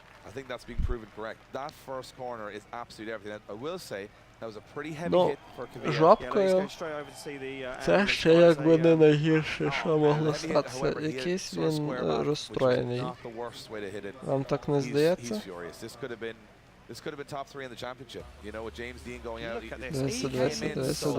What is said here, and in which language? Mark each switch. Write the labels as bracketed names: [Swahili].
[English] I think that's being proven correct. That first corner is absolutely everything. I will say that was a pretty heavy hit for Kavia. [Ukrainian] Жопкою. Це ще якби не найгірше, що могло статися. Якийсь він розстроєний. Вам так не здається? [English] This could have been top 3 in the championship. You know, with James Dean going out.